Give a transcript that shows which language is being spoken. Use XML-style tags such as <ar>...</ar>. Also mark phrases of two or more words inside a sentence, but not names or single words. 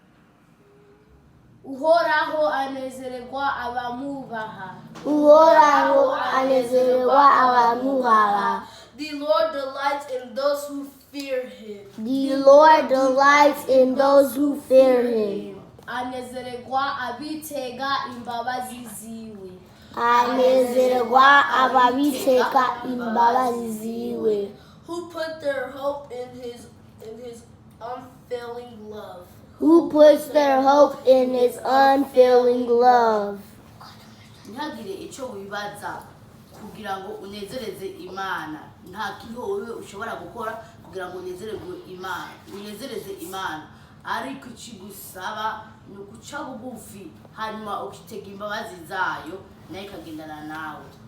<rn>Uhoraho anezererwa abamubaha. Uhoraho anezererwa abamubaha.</rn> <en>The Lord delights in those who fear him. The Lord delights in those who fear him.</en> <rn>Anezererwa abitega imbabazi ziwe. Anezererwa ababiteka imbabazi ziwe.</rn> <en>Who put their hope in his unfailing love. Who puts their hope in his unfailing love.</en> <rn>ntihagire icyo wibaza kugira ngo unezereze Imana. Nta kintu wowe ushobora gukora kugira ngo unezereze Imana, ariko ikigusaba ni ukuca bugufi hanyuma ukitega imbabazi zayo nayo ikagendana nawe.</rn>